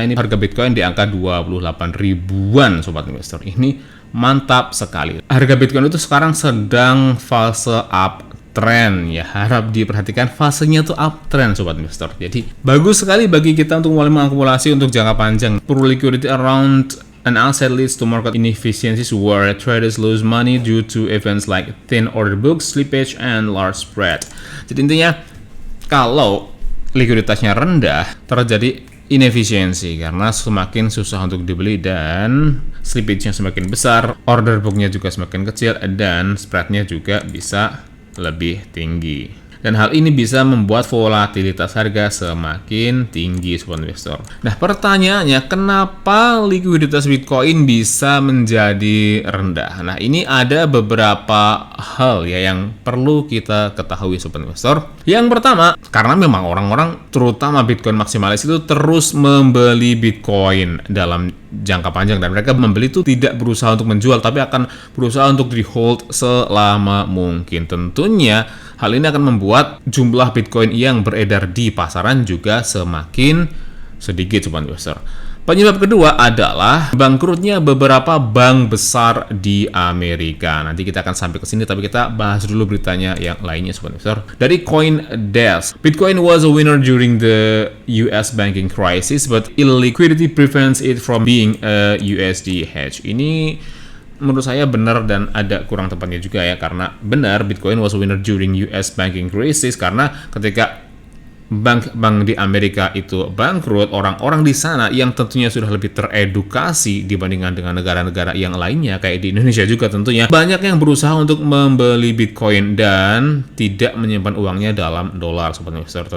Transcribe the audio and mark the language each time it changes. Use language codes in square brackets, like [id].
[id] Ini harga Bitcoin di angka 28 ribuan Sobat Investor. Ini mantap sekali. Harga Bitcoin itu sekarang sedang fase uptrend ya. Harap diperhatikan, fasenya tuh uptrend Sobat Investor. Jadi bagus sekali bagi kita untuk mulai mengakumulasi untuk jangka panjang. [en] Poor liquidity around an asset leads to market inefficiencies where traders lose money due to events like thin order books, slippage, and large spread. [id] Jadi intinya, kalau likuiditasnya rendah, terjadi inefisiensi karena semakin susah untuk dibeli dan slippage-nya semakin besar, order book-nya juga semakin kecil, dan spread-nya juga bisa lebih tinggi. Dan hal ini bisa membuat volatilitas harga semakin tinggi Sobat Investor. Nah, pertanyaannya, kenapa likuiditas Bitcoin bisa menjadi rendah? Nah, ini ada beberapa hal ya yang perlu kita ketahui Sobat Investor. Yang pertama, karena memang orang-orang terutama Bitcoin maksimalis itu terus membeli Bitcoin dalam jangka panjang, dan mereka membeli itu tidak berusaha untuk menjual tapi akan berusaha untuk di hold selama mungkin. Tentunya hal ini akan membuat jumlah Bitcoin yang beredar di pasaran juga semakin sedikit Sobat Investor. Penyebab kedua adalah bangkrutnya beberapa bank besar di Amerika. Nanti kita akan sampai ke sini, tapi kita bahas dulu beritanya yang lainnya Sobat Investor. Dari [en] CoinDesk, Bitcoin was a winner during the US banking crisis, but illiquidity prevents it from being a USD hedge. [id] Ini menurut saya benar dan ada kurang tepatnya juga ya, karena benar [en] Bitcoin was a winner during US banking crisis [id] karena ketika bank-bank di Amerika itu bangkrut, orang-orang di sana yang tentunya sudah lebih teredukasi dibandingkan dengan negara-negara yang lainnya kayak di Indonesia juga tentunya, banyak yang berusaha untuk membeli Bitcoin dan tidak menyimpan uangnya dalam dolar Sobat Investor.